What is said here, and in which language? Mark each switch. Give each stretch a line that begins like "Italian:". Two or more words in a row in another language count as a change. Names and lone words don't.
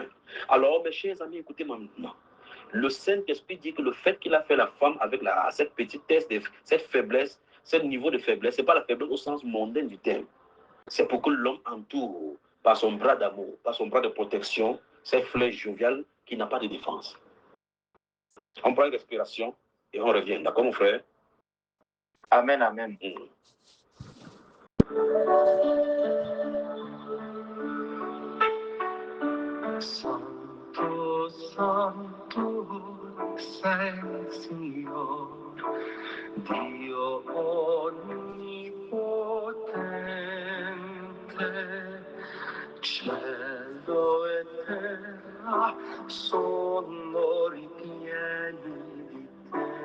French: Alors, mes chers amis, écoutez-moi maintenant. Le Saint-Esprit dit que le fait qu'il a fait la femme avec cette petitesse, cette faiblesse, ce niveau de faiblesse, ce n'est pas la faiblesse au sens mondain du terme. C'est pour que l'homme entoure par son bras d'amour, par son bras de protection, cette flèche joviale qui n'a pas de défense. On prend une respiration et on revient. D'accord, mon frère? Amen, amen.
Italian: Santo, Santo, sei Signore, Dio onnipotente, cielo e terra sono ripieni di te.